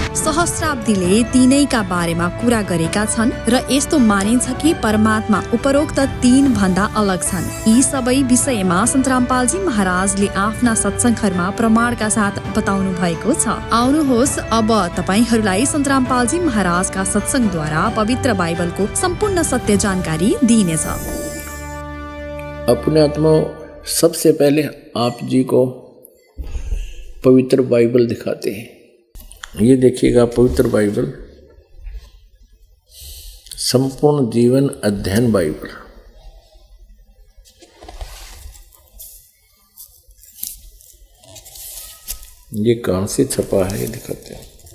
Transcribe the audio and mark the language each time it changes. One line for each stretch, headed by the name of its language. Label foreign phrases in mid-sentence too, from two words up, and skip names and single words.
Nepali: सहस्राब्दीले तिनैका बारेमा कुरा गरेका छन् र यस्तो मानिन्छ कि परमात्मा उपरोक्त 3 भन्दा अलग छन्। यी सबै विषयमा सन्त रामपालजी महाराजले आफ्ना सत्सङ्गहरूमा प्रमाणका साथ बताउनु भएको छ। आउनुहोस् अब तपाईहरूलाई सन्त रामपालजी महाराजका सत्सङ्गद्वारा पवित्र बाइबलको सम्पूर्ण सत्य जानकारी दिइनेछ।
Hindi: अपने आत्मा सबसे पहले आप जी को पवित्र बाइबल दिखाते हैं। ये देखिएगा पवित्र बाइबल, संपूर्ण जीवन अध्ययन बाइबल। ये कहाँ से छपा है ये दिखाते हैं।